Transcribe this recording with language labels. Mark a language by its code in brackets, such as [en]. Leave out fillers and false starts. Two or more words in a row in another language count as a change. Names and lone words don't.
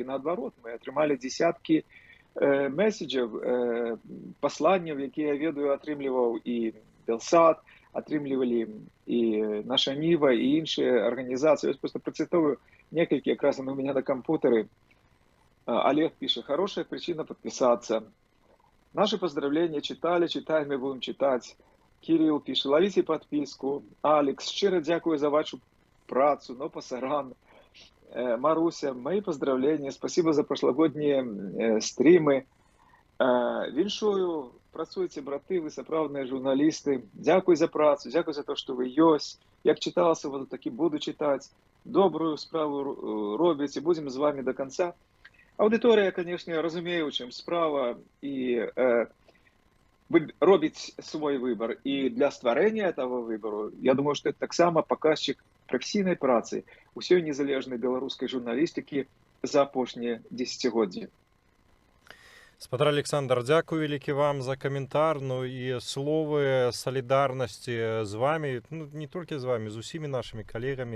[be] Наадварот, мы атрымалі дзесяткі месседжаў, пасланняў, якія, я ведаю, атрымліваў і Белсат, атрымлівалі і наша Ніва, і іншыя арганізацыі. Я просто працытовую некалькі, якраз [ru] у меня [be] на кампутары. [ru] Олег пишет: хорошая причина подписаться. Наши поздравления читали, читаем и будем читать. Кирилл пишет: ловите подписку. Алекс: [uk] щиро дякую за вашу працу, [es] no pasarán. [ru] Маруся: мои поздравления, спасибо за прошлогодние стримы. [be] Віншую, працуйте, браты, вы сапраўдныя журналісты. Дзякуй за працу, дзякуй за то, што вы ёсць. Як чыталася, вот такі буду чытаць. Добрую справу робіце, будзем [ru] з вами до конца. [be] Аўдыторыя, конечно, разумее, у чым справа, і робіць свой выбор. І для стварэння этого выбору, я думаю, што это таксама паказчык прафесійнай працы усёй незалежнай беларускай журналістыкі за апошнія дзесяцігоддзі. Спадар Александр, дзякую вялікі вам за каментар, ну і словы салідарнасці з вами, ну не толькі з вами, з усімі нашымі калегамі.